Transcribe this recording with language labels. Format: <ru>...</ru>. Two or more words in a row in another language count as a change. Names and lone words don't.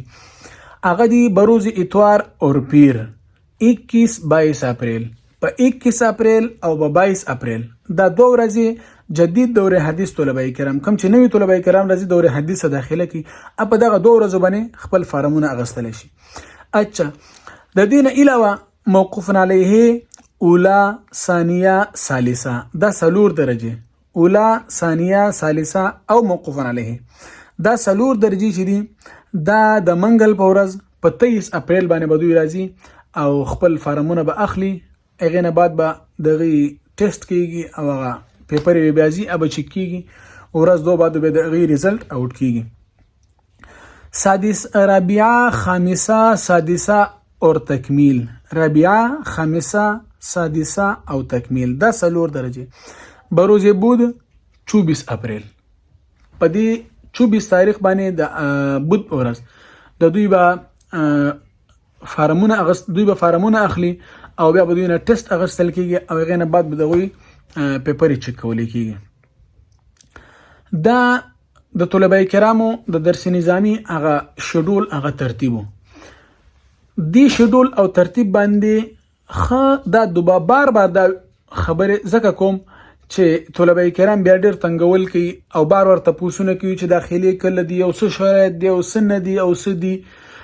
<ps>هغه دي</ps> <ur>بروز اتوار اور پیر</ur> <ps>21-22 اپریل، په 21 اپریل او په 22 اپریل دا 2 ورځې جدید دوره حدیث طلبه کرام کوم چې نوی طلبه کرام راځي دوره حدیث داخله کی په دغه 2 ورځو باندې خپل فارمونه اغستلی شي. اچھا د دې نه علاوه موقوف علیه اولا ثانیه ثالثه دا 4 درجه، اولا ثانیه ثالثه او موقوف علیه دا 4 درجه چې دي دا د منګل په ورځ په 23 اپریل باندې بدوی راځي او خپل فارمونه به اخلي. هغې نه بعد به دغه ټیسټ کیږي او هغه پیپر یې بیا ځي او چک کیږي، ورځ 2 بعد به د هغې ریزلټ آوټ کیږي. رابعه خامسه سادسه اور تکمیل، رابعه خامسه سادسه او تکمیل دا 4 درجه. بروز بود 24 اپریل، په دې 24 تاریخ باندې د بود ورځ د دوی به فارمونه اخلي او بیا به دوی نه ټیسټ اخیستل کیږي او هغې نه بعد به د هغوی پیپر یې چک کولی کیږي. دا د طلبه کرامو د درس نظامی هغه شیډول هغه ترتیبو دی شیډول او ترتیب باندې دا بار دا خبره زکه کوم چې طلبه کرام بیا ډېر تنګول کوي او بار ورته پوښتنه کوي چې داخلي کله دی او څه شرایط دی او څه نه دی او څه دی.</ps>